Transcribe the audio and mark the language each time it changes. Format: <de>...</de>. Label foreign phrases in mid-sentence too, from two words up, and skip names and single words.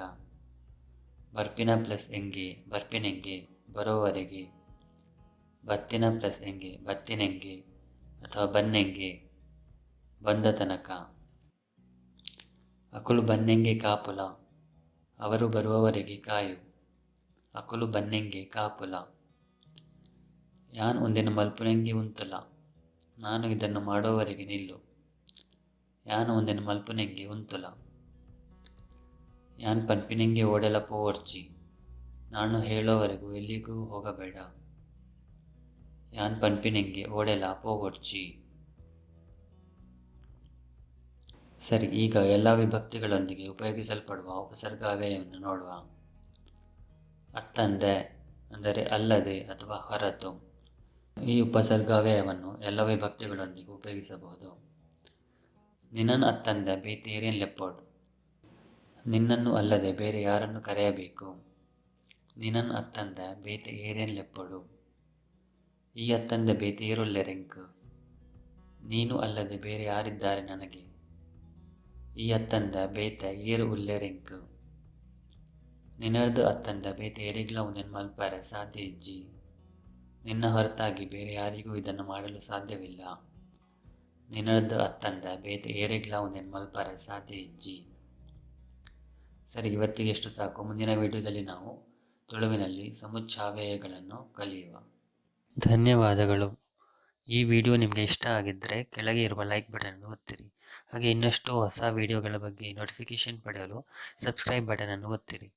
<tcy>ಬರ್ಪಿನ ಪ್ಲಸ್ ಎಂಗೆ ಬರ್ಪಿನೆಂಗೆ, ಬರುವವರೆಗೆ. ಬತ್ತಿನ ಪ್ಲಸ್ ಎಂಗೆ ಬತ್ತಿನೆಂಗೆ ಅಥವಾ ಬನ್ನೆಂಗೆ,</tcy> <kn>ಬಂದ ತನಕ.</kn> <tcy>ಅಕುಲು ಬನ್ನೆಂಗೆ ಕಾಪುಲ,</tcy> <kn>ಅವರು ಬರುವವರೆಗೆ ಕಾಯು.</kn> <tcy>ಅಕುಲು ಬನ್ನೆಂಗೆ ಕಾಪುಲ. ಯಾನ್ ಒಂದಿನ ಮಲ್ಪುನೆಂಗೆ ಉಂತುಲ,</tcy> <kn>ನಾನು ಇದನ್ನು ಮಾಡುವವರೆಗೆ ನಿಲ್ಲು.</kn> <tcy>ಯಾನು ಒಂದಿನ ಮಲ್ಪುನೆಂಗೆ ಉಂತುಲ. ಯಾನ್ ಪನ್ಪಿನೆಂಗೆ ಓಡೆಲ ಪೋವರ್ಚಿ,</tcy> <kn>ನಾನು ಹೇಳೋವರೆಗೂ ಎಲ್ಲಿಗೂ ಹೋಗಬೇಡ.</kn> <tcy>ಯಾನ್ ಪನ್ಪಿನೆಂಗೆ ಓಡೆಲ ಪೋವರ್ಚಿ.</tcy> <kn>ಸರಿ, ಈಗ ಎಲ್ಲ ವಿಭಕ್ತಿಗಳೊಂದಿಗೆ ಉಪಯೋಗಿಸಲ್ಪಡುವ ಉಪಸರ್ಗಾವ್ಯಯವನ್ನು ನೋಡುವ. ಅತ್ತಂದೆ ಅಂದರೆ ಅಲ್ಲದೆ ಅಥವಾ ಹೊರತು. ಈ ಉಪಸರ್ಗಾವ್ಯಯವನ್ನು ಎಲ್ಲ ವಿಭಕ್ತಿಗಳೊಂದಿಗೆ ಉಪಯೋಗಿಸಬಹುದು.</kn> <tcy>ನಿನ್ನನ್ ಅತ್ತಂದೆ ಬೇತೆ ಏರೇನ್ ಲೆಪ್ಪೋಡು,</tcy> <kn>ನಿನ್ನನ್ನು ಅಲ್ಲದೆ ಬೇರೆ ಯಾರನ್ನು ಕರೆಯಬೇಕು.</kn> <tcy>ನಿನ್ನನ್ ಅತ್ತಂದೆ ಬೇತೆ ಏರೇನ್ ಲೆಪ್ಪೋಡು. ಈ ಅತ್ತಂದೆ ಬೇತೆ ಏರುಲ್ಲೆರೆಂಕ್,</tcy> <kn>ನೀನು ಅಲ್ಲದೆ ಬೇರೆ ಯಾರಿದ್ದಾರೆ ನನಗೆ.</kn> <tcy>ಈ ಅತ್ತಂದ ಬೇತೆ ಏರು ಉಲ್ಲೆರೆಂಕ್. ನಿನ್ನರ್ದು ಅತ್ತಂದ ಬೇತೆ ಏರಿಗ್ಲ ಒಂದೆನ್ ಮಲ್ಪರೆ ಸಾಧ್ಯ ಇಜ್ಜಿ,</tcy> <kn>ನಿನ್ನ ಹೊರತಾಗಿ ಬೇರೆ ಯಾರಿಗೂ ಇದನ್ನು ಮಾಡಲು ಸಾಧ್ಯವಿಲ್ಲ.</kn> <tcy>ನಿನ್ನರ್ದು ಅತ್ತಂದ ಬೇತೆ ಏರಿಗ್ಲ ಒಂದೆನ್ ಮಲ್ಪರೆ ಸಾಧ್ಯ ಇಜ್ಜಿ.</tcy> <kn>ಸರಿ, ಇವತ್ತಿಗೆ ಎಷ್ಟು ಸಾಕು. ಮುಂದಿನ ವಿಡಿಯೋದಲ್ಲಿ ನಾವು ತುಳುವಿನಲ್ಲಿ ಸಮುಚ್ಚಾವ್ಯಯಗಳನ್ನು ಕಲಿಯುವ. ಧನ್ಯವಾದಗಳು. ಈ ವಿಡಿಯೋ ನಿಮಗೆ ಇಷ್ಟ ಆಗಿದ್ದರೆ ಕೆಳಗೆ ಇರುವ ಲೈಕ್ ಬಟನ್ ಒತ್ತಿರಿ. ಹಾಗೆ ಇನ್ನಷ್ಟು ಹೊಸ ವಿಡಿಯೋಗಳ ಬಗ್ಗೆ ನೋಟಿಫಿಕೇಷನ್ ಪಡೆಯಲು ಸಬ್ಸ್ಕ್ರೈಬ್ ಬಟನ್ ಅನ್ನು ಒತ್ತಿರಿ.</kn>